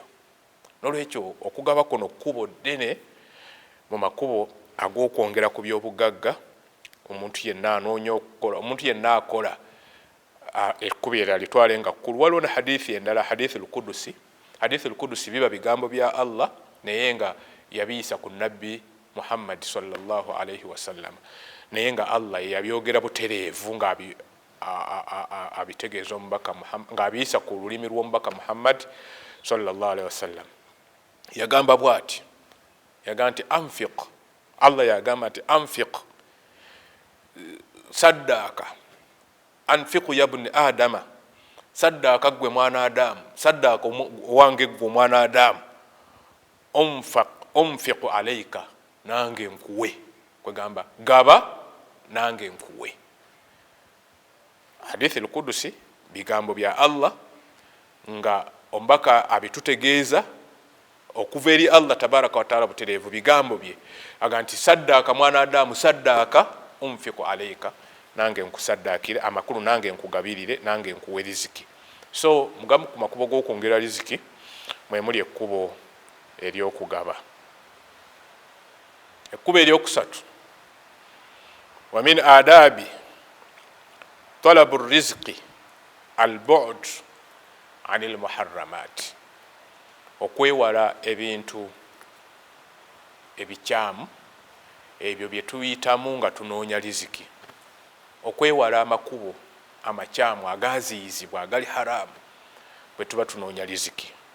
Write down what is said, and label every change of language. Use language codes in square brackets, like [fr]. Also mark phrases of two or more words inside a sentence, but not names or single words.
[lg] Nolwekyo okugaba kuno kkubo ddene mu makubo ag'okwongera ku by'obugagga omuntu yenna anoonya okukola, omuntu yenna akola ekkubo eryo litwale nga kkulu. Waliwo ne hadithi endala, hadithi al-Qudusi. Hadithi al-Qudusi biba bigambo bya Allah naye nga yabiyisa ku nabbi Muhammad [ar] صلى الله عليه وسلم, [lg] naye nga Allah yabyogera butereevu nga abitegeeza omubaka Muhammad, nga abiyisa ku lulimi lw'omubaka Muhammad [ar] صلى الله عليه وسلم. [lg] Yagamba bw'ati, yagamba nti anfiq, Allah yagamba nti anfiq saddaka, [ar] أنفق يا ابن آدم, [lg] saddaka gwe mwana Adamu, saddaka owange gwe mwana Adamu, [ar] أنفق عليك, [lg] nange nkuwe. Kwegamba gaba nange nkuwe. Hadithi al-Qudusi bigambo bya Allah nga ombaka abitutegeeza okuva eri Allah [ar] تبارك وتعالى [lg] butereevu bigambo bye, aga nti saddaka mwana Adamu, saddaka [ar] أنفق عليك, [lg] nange nkusaddaakire amakulu, nange nkugabirire, nange nkuwe riziki. So mugamu ku makubo g'okwongera riziki mwe muli ekkubo ery'okugaba. Ekkubo eryokusatu, [ar] ومن آداب طلب الرزق البعد عن المحرمات, [lg] okwewala ebintu ebikyamu ebyo bye tuyitamu nga tunoonya riziki, okwewala amakubo amakyamu agaziyizibwa agali haramu bwe tuba tunoonya riziki,